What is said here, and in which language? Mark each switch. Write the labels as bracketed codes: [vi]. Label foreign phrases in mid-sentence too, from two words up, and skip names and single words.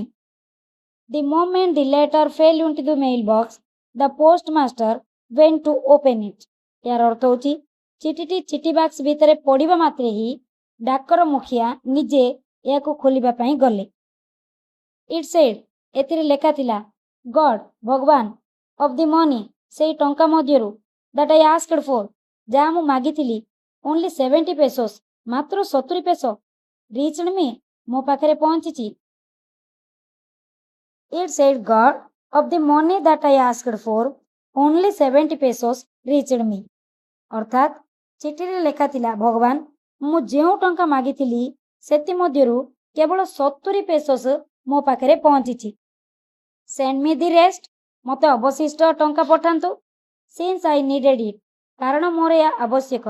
[en] the moment the letter fell into the mail box, the post master went to open it. [or] ଏହାର ଅର୍ଥ ହେଉଛି, ଚିଠିଟି ଚିଠି ବାକ୍ସ ଭିତରେ ପଡ଼ିବା ମାତ୍ରେ ହିଁ ଡାକର ମୁଖିଆ ନିଜେ ଏହାକୁ ଖୋଲିବା ପାଇଁ ଗଲେ। [en] it said, [or] ଏଥିରେ ଲେଖା ଥିଲା, ଗଡ୍, ଭଗବାନ, [en] of the money, [or] ସେହି ଟଙ୍କା ମଧ୍ୟରୁ, [en] that I asked for, [or] ଯାହା ମୁଁ ମାଗିଥିଲି, [en] only 70 pesos, [or] ମାତ୍ର 70 ପେସୋ, [en] reached me, [or] ମୋ ପାଖରେ ପହଞ୍ଚିଛି। [en] It said God, of the money that I asked for, only 70 pesos reached me. [or] ଅର୍ଥାତ୍ ଚିଠିରେ ଲେଖା ଥିଲା, ଭଗବାନ, ମୁଁ ଯେଉଁ ଟଙ୍କା ମାଗିଥିଲି ସେଥିମଧ୍ୟରୁ କେବଳ 70 ପେସୋସ୍ ମୋ ପାଖରେ ପହଞ୍ଚିଛି। [en] send me the rest, [or] ମୋତେ ଅବଶିଷ୍ଟ ଟଙ୍କା ପଠାନ୍ତୁ। [en] since I needed it, [or] କାରଣ ମୋର ଏହା ଆବଶ୍ୟକ।